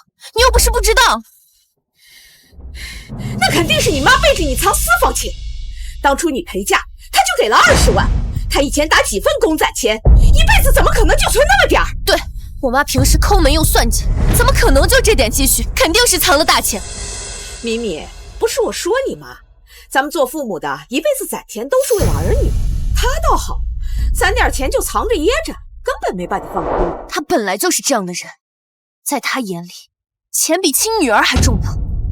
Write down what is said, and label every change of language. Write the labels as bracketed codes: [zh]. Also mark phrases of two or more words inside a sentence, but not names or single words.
[zh] 你又不是不知道，那肯定是你媽背着你藏私房錢。當初你陪嫁，她就給了20萬，她以前打幾份工攢錢，一輩子怎麼可能就存那麼點兒？對，我媽平時摳門又算計，怎麼可能就這點積蓄？肯定是藏了大錢。敏敏，不是我說你媽，咱們做父母的一輩子攢錢都是為了兒女，她倒好，攢點錢就藏着掖着，根本沒把你放過。她本來就是這樣的人，在她眼裡，錢比親女兒還重要。